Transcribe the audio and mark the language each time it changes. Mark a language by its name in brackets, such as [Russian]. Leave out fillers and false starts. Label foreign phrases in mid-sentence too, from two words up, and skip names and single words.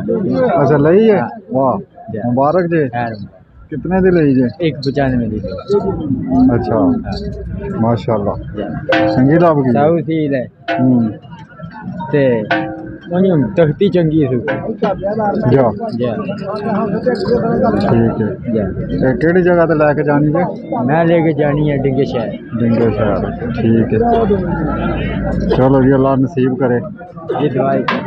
[Punjabi] ਅੱਛਾ ਲਈ ਹੈ ਵਾਹ ਮੁਬਾਰਕ ਜੀ यार ਕਿੰਨੇ ਦੀ ਲਈ ਜੇ 195 ਦੀ ਅੱਛਾ ਮਾਸ਼ਾਅੱਲ੍ਹਾ ਚੰਗੀ ਲਾਭ ਕੀ ਸਾਊ ਸੀ ਲੈ ਤੇ ਉਹਨੂੰ ਤਖਤੀ ਚੰਗੀ ਸੀ जा ਜਾ ਠੀਕ ਹੈ ਜਾ ਤੇ ਕਿਹੜੀ ਜਗ੍ਹਾ ਤੇ ਲੈਕੇ ਜਾਣੀ ਜੇ ਮੈਂ ਲੈ ਕੇ ਜਾਣੀ ਹੈ ਡਿੰਗੇ ਸ਼ਹਿਰ ਡਿੰਗੇ ਸ਼ਹਿਰ ਠੀਕ ਹੈ ਚਲੋ ਜੀ ਅੱਲ੍ਹਾ ਨਸੀਬ ਕਰੇ ਇਹ ਦਵਾਈ